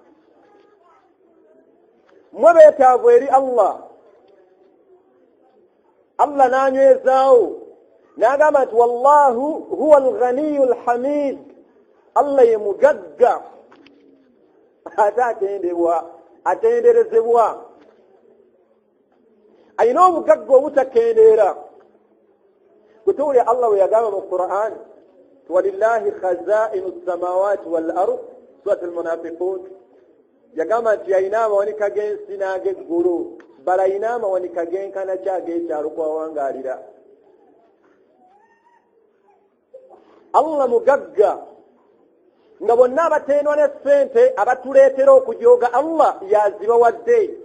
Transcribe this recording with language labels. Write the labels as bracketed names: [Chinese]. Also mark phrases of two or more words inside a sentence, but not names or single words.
[Ganda] mmwe beetaavu eri Allah n'anywezaawo n'agamba nti [Arabic] والله هو الغني الحميد, [Ganda] Allah ye mugagga ate atenderezebwa ayina obugagga obutakendeera. Kutuwulya Allah we yagamba mu Qur'an [Arabic] ولله خزائن السماوات والأرض, [Ganda] surat al-munafiqun, yagamba nti ayina amawanika g'ensi n'ag'eggulu bala ayina amawanika g'enkana ki ag'ekyalo kwawangaalira. Allah mugagga nga bonna abatendwa ne ssente abatuleetera okujooga Allah yazibawadde.